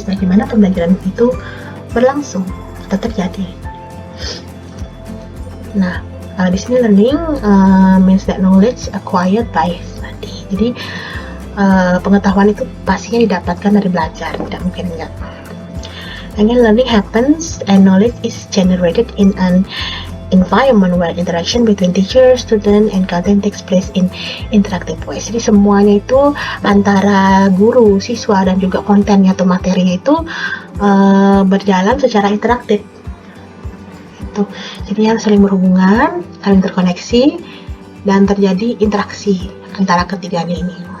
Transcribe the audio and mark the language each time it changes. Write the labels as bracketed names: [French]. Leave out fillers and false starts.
[Indonesian] Bagaimana pembelajaran itu berlangsung atau terjadi? Nah, di sini [English] learning means that knowledge acquired by study. [Indonesian] Jadi pengetahuan itu pastinya didapatkan dari belajar, tidak mungkin enggak. [English] And then learning happens and knowledge is generated in an environment where interaction between teacher, student, and content takes place in interactive ways. [Indonesian] Jadi semuanya itu antara guru, siswa, dan juga kontennya atau materinya itu berjalan secara interaktif. Itu. Jadi yang saling berhubungan, saling terkoneksi, dan terjadi interaksi antara ketiganya ini.